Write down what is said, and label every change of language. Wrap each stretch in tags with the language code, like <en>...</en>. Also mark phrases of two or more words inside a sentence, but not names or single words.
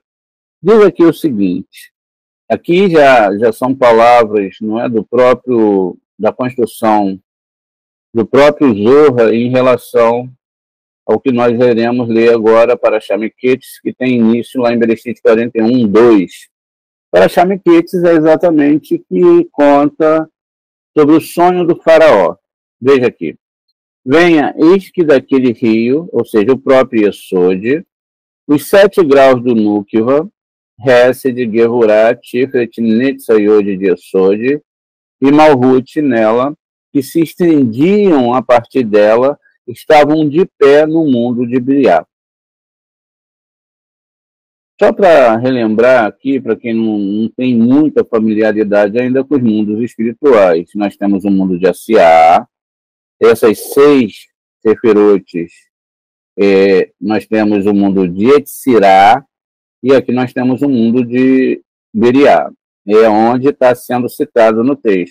<pt>Diz aqui o seguinte, aqui já são palavras, não é, da construção do próprio Zohar em relação ao que nós iremos ler agora para Miketz, que tem início lá em Bereshit 41:2. Para Miketz é exatamente que conta sobre o sonho do faraó. Veja aqui. Venha, eis que daquele rio, ou seja, o próprio Yesod, os 7 graus do Nukva, Hesed, Gehurat, Tiferet, Netzayod de Yesod, e Malhut nela, que se estendiam a partir dela, estavam de pé no mundo de Briá. Só para relembrar aqui, para quem não tem muita familiaridade ainda com os mundos espirituais, nós temos o mundo de Asiá, essas 6 sefirotes, nós temos o mundo de Etzirá, e aqui nós temos o mundo de Beriá, onde está sendo citado no texto.</pt>